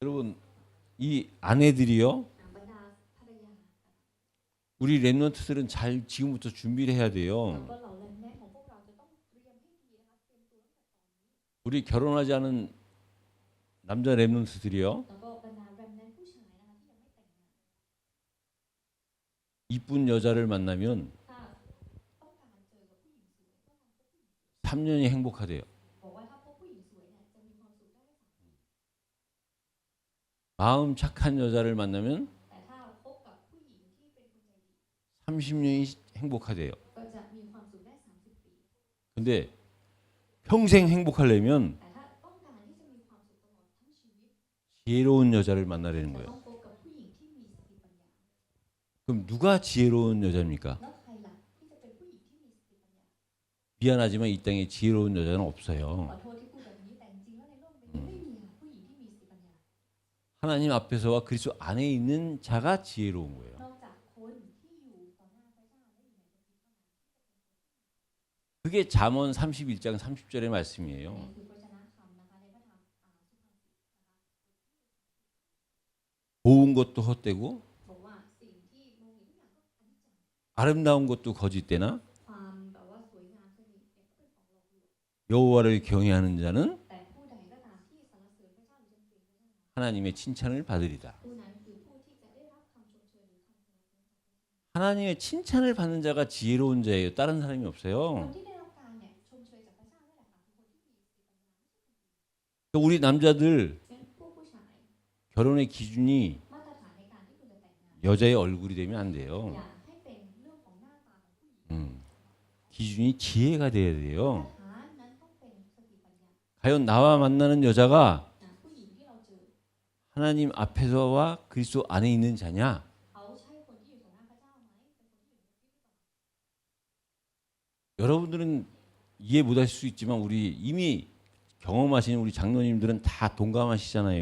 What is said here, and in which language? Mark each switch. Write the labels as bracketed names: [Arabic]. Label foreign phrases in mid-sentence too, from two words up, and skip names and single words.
[Korean] 여러분 이 아내들이요. [Thai] บรรดาภรรยา [Korean] 우리 랩런트들은 잘 지금부터 준비를 해야 [Thai] แล้ว [Korean] 돼요. [Thai] ก็เหล่าแรงแม่ของพวกเราจะต้องเตรียมให้ดีนะคะเตรียมตัวตั้งแต่ตอนนี้ [Korean] 우리 결혼하지 않은 남자 랩런트들이요. [Thai] แล้วก็บรรดาแรมแนนผู้ชายนะคะที่ยังไม่แต่งงาน [Korean] 이쁜 여자를 만나면 [Thai] ถ้าต้องการเจอกับผู้หญิงสวยก็ต้องพบผู้หญิงสวย [Korean] 3년이 행복하대요. [Thai] บอกว่าถ้าพบผู้หญิงสวยเนี่ยจะมีความสุขได้3 ปี [Korean] 마음 착한 여자를 만나면 [Thai] แต่ถ้าพบกับผู้หญิงที่เป็นคนใจดี [Korean] 30년이 행복하대요. [Thai] ก็จะมีความสุขได้30 ปี [Korean] 근데 평생 행복하려면 [Thai] แต่ถ้าต้องการที่จะมีความสุขตลอดทั้งชีวิต [Korean] 지혜로운 여자를 만나려는 [Thai] จะ [Korean] 거예요. [Thai] ต้องพบกับผู้หญิงที่มีสติปัญญา [Korean] 그럼 누가 지혜로운 여자입니까? [Thai] แล้วใครล่ะที่จะเป็นผู้หญิงที่มีสติปัญญา [Korean] 미안하지만 이 땅에 지혜로운 여자는 [Thai] ข [Korean] 없어요. [Thai] อโทษที่พูดแบบนี้แต่จริงๆแล้วในโลกใบนี้ไม่มีผู้หญิงที่มีสติปัญญา [Korean] 하나님 앞에서와 그리스도 안에 있는 자가 지혜로운 거예요. [Thai] นอกจากคนที่อยู่ต่อหน้าพระเจ้าและอยู่ในพระคิดเท่านั้น [Korean] 그게 잠언 31장 30절의 [Thai] นี่ [Korean] 말씀이에요. [Thai] คือพระชนะคำนะคะในพระธรรมสุภาษิตนะคะ [Korean] 고운 것도 헛되고 [Thai] บอกว่าสิ่งที่มองเห็นทุกอย่างก็อนิจจัง [Korean] 아름다운 것도 거짓되나 [Thai] ความแบบว่าสวยงามเช่นนี้เนี่ยก็เป็นของหลอกลวง [Korean] 여호와를 경외하는 자는 [Thai] แต่ผู้ใดก็ตามที่สรรเสริญพระเจ้าหรือจำเกรงพระเจ้า [Korean] 하나님의 칭찬을 받으리다. [Thai] ผู้นั้นคือผู้ที่จะได้รับคำชมเชยหรือคำสรรเสริญ [Korean] 하나님의 칭찬을 받는 자가 지혜로운 자예요. 다른 사람이 [Thai] คน [Korean] 없어요. [Thai] ที่ได้รับการเนี่ยชมเชยจากพระเจ้านี่แหละค่ะคือคนที่มีสติปัญญา [Korean] 또 우리 남자들 [Thai] งั้นพวกผู้ชาย [Korean] 결혼의 기준이 [Thai] มาตรฐานในการที่คุณจะแต่งงาน [Korean] 여자의 얼굴이 되면 안 [Thai] อ [Korean] 돼요. [Thai] ย่าให้เป็นเรื่องของหน้าตาของผู้หญิง [Korean] 기준이 지혜가 돼야 돼요. [Thai] มาตรฐานนั้นต้องเป็นสติปัญญา [Korean] 과연 나와 만나는 여자가 [Thai] ผู้หญิงที่เราเจอ [Korean] 하나님 앞에서와 그리스도 안에 있는 자냐? [Thai] เขาใช่คนที่อยู่ต่อหน้าพระเจ้าไหมเป็นคนที่อยู่ในพระคิดหรือเปล่า [Korean] 여러분들은 이해 못하실 수 있지만 우리 이미 경험하신 우리 장로님들은 다 동감하시잖아요,